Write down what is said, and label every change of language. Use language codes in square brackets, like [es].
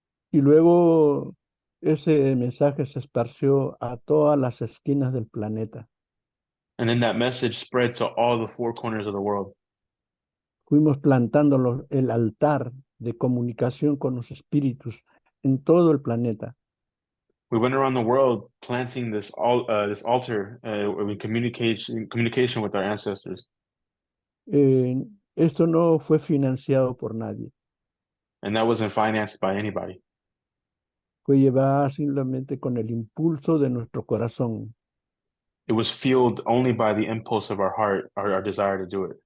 [es] Y luego ese mensaje se esparció a todas las esquinas del planeta. [en] And then that message spread to all the four corners of the world. [es] Fuimos plantando el altar de comunicación con los espíritus en todo el planeta. [en] We went around the world planting this altar in communication with our ancestors. [es] Esto no fue financiado por nadie. [en] And that wasn't financed by anybody. [es] Fue llevada simplemente con el impulso de nuestro corazón. [en] It was fueled only by the impulse of our heart, our desire to do it.